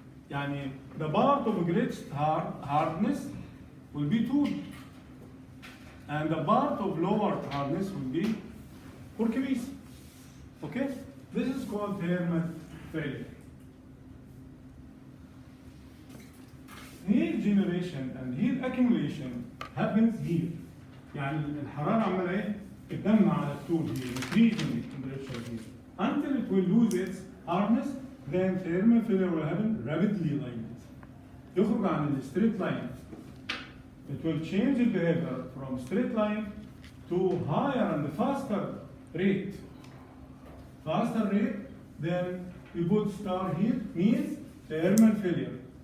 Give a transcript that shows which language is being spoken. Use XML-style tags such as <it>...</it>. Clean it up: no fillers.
<ar>يعني</ar> <en>the part of greatest hardness will be tool, and the part of lower hardness will be workpiece. Okay? This is called thermal failure. Heat generation and heat accumulation happens here.</en> <ar>يعني الحرارة عمالة ايه؟ تتجمع على الطول</ar> <en>here, increasing the temperature here. Until it will lose its hardness, then thermal failure will happen rapidly like this.</en> <ar>يخرج عن</ar> <en>the straight line. It will change the behavior from straight line to higher and faster rate. Faster rate, then you put star here, means thermal failure.</en>